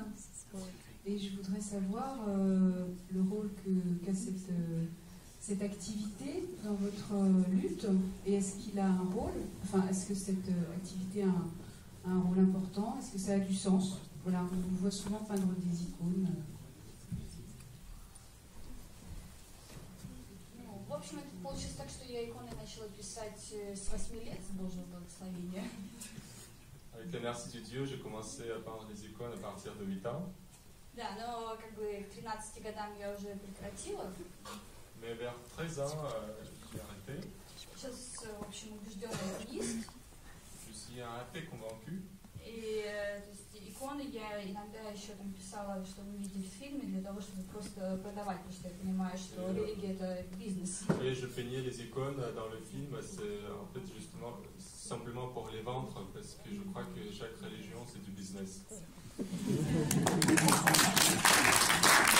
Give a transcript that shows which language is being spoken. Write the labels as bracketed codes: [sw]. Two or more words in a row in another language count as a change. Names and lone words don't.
[fr] Et je voudrais savoir le rôle qu'a cette activité dans votre lutte. Et est-ce qu'il a un rôle, enfin, est-ce que cette activité a un rôle important? Est-ce que ça a du sens? Voilà, on vous voit souvent peindre des icônes. [ru] В общем, это получилось так, что я иконы начала писать с 8 лет, с Божьего благословения. [fr] Avec la merci du Dieu, j'ai commencé à peindre des icônes à partir de 8 ans. [ru] Да, но как бы к 13 годам я уже прекратила. [fr] Mais vers 13 ans, j'ai arrêté. [ru] Сейчас, в общем, убежденный иконист. [fr] Je suis un athée convaincu. [ru] И то есть, иконы я иногда еще там писала, что вы видели в фильме, для того, чтобы просто продавать, потому что я понимаю, что религия это бизнес. [fr] Et je peignais les icônes dans le film, c'est en fait justement simplement pour les vendre, parce que je crois que chaque religion c'est du business.